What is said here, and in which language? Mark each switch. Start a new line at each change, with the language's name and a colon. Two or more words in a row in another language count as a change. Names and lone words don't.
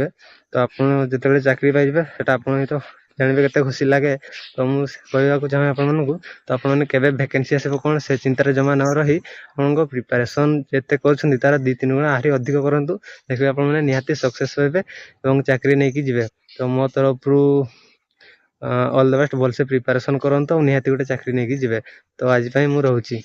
Odia: ତ ଆପଣ ଯେତେବେ ଚାକିରି ପାଇବେ ସେଟା ଆପଣ ତ ଜାଣିବେ କେତେ ଖୁସି ଲାଗେ। ତ ମୁଁ କହିବାକୁ ଚାହେଁ ଆପଣ ମାନଙ୍କୁ ତ ଆପଣ ମାନେ କେବେ ଭେକାନସି ଆସିବ କଣ ସେ ଚିନ୍ତା ରେ ଜମା ନ ରହି ଆପଣଙ୍କ ପ୍ରିପରେସନ ଯେତେ କରୁଛନ୍ତି ତାର 2-3 ଗୁଣା ଆଉରି ଅଧିକ କରନ୍ତୁ ଦେଖିବେ ଆପଣ ମାନେ ନିହାତି ସକ୍ସେସ ହେବେ ଏବଂ ଚାକିରି ନେଇ କି ଯିବେ। ତ ମୋ ତରଫ ରୁ
English: all the best
Odia: ଭଲରେ ପ୍ରିପରେସନ କରନ୍ତୁ ନିହାତି ଗୋଟେ ଚାକିରି ନେଇ କି ଯିବେ। ତ ଆଜି ପାଇଁ ମୁଁ ରହୁଛି।